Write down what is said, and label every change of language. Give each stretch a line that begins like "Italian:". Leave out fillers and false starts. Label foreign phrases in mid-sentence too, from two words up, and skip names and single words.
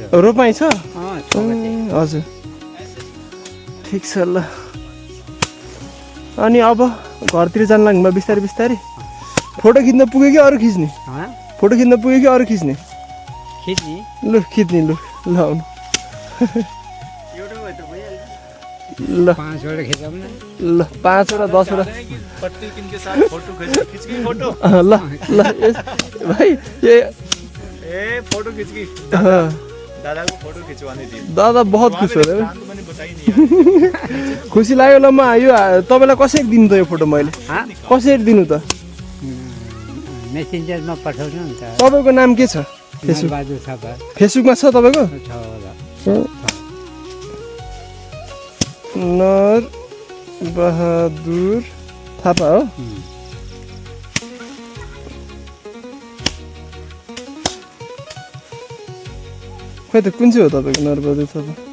Nepali: रोपाइ छ हजुर ठिक छ ल अनि अब घरतिर जान लाग्नुभयो बिस्तारै बिस्तारै फोटो खिच्न पुग्यो कि अरू खिच्ने फोटो खिच्न पुग्यो कि अरू खिच्ने लु खिच्ने लु ल आउनु ल 5 वटा खिचौँ न ल 5 वटा 10 वटा ल ल भाइ
Hindi: ए फोटो खींच की दादा को फोटो खिंचवाने थी दादा बहुत खुश हो रहे
Nepali: खुसी लाग्यो ल म यो तपाईलाई कसरी दिनु त यो फोटो मैले कसरी दिनु त मेसेन्जरमा पठाउनु नि त तपाईको नाम के छ बहादुर थापा फेसबुकमा छ तपाईको नर बहादुर थापा हो खोइ त कुन चाहिँ हो तपाईको नरबहादुर थापा